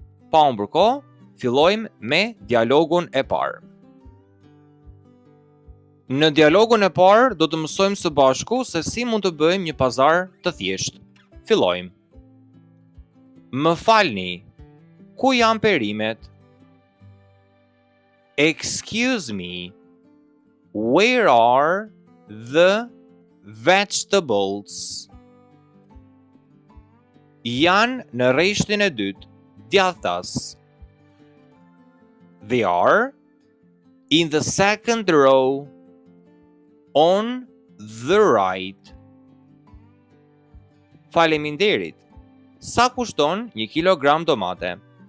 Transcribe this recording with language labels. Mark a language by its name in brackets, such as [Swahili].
[Albanian] Pa humbur kohë, fillojmë me dialogun e parë. Në dialogun e parë do të mësojmë së bashku se si mund të bëjmë një pazar të thjeshtë. Fillojmë. Më falni, ku janë perimet? [English] Excuse me, where are the vegetables? [Albanian] Janë në rreshtin e dytë, djathtas. [English] They are in the second row on the right. [Albanian] Faleminderit. Sa kushton 1 kilogram domate?